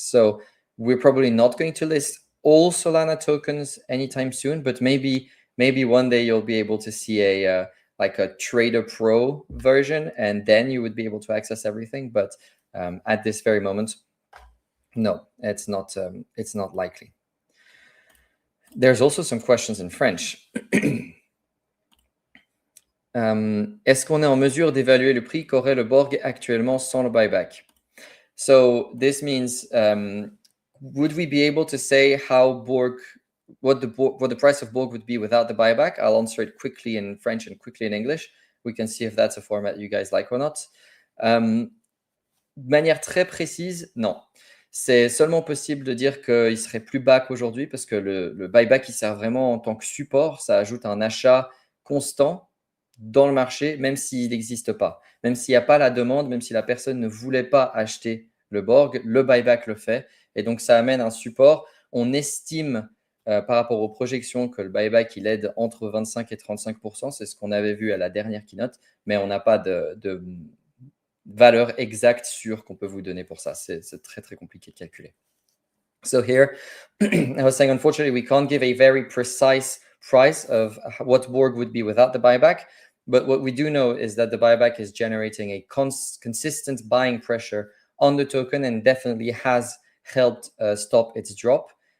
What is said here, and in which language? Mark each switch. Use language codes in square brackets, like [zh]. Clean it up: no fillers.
[en] So we're probably not going to list all Solana tokens anytime soon, but maybe one day you'll be able to see a like a Trader Pro version, and then you would be able to access everything. But at this very moment, no, it's not likely. There's also some questions in French. [fr] Est-ce qu'on est en mesure d'évaluer le prix qu'aurait le BORG actuellement sans le buyback? [en] So this means, would we be able to say how what the price of BORG would be without the buyback? I'll answer it quickly in French and quickly in English. We can see if that's a format you guys like or not. [fr] De manière très précise, non. C'est seulement possible de dire qu'il serait plus bas qu'aujourd'hui parce que le buyback, il sert vraiment en tant que support. Ça ajoute un achat constant dans le marché, même s'il n'existe pas. Même s'il n'y a pas la demande, même si la personne ne voulait pas acheter le BORG, le buyback le fait. Et donc, ça amène un support. On estime, par rapport aux projections, que le buyback, il aide entre 25 et 35%. C'est ce qu'on avait vu à la dernière keynote, mais on n'a pas de valeur exacte sûre qu'on peut vous donner pour ça. C'est très, très compliqué de calculer. [en] So here, I was saying, unfortunately, we can't give a very precise price of what BORG would be without the buyback. But what we do know is that the buyback is generating a consistent buying pressure on the token and definitely has helped stop its drop.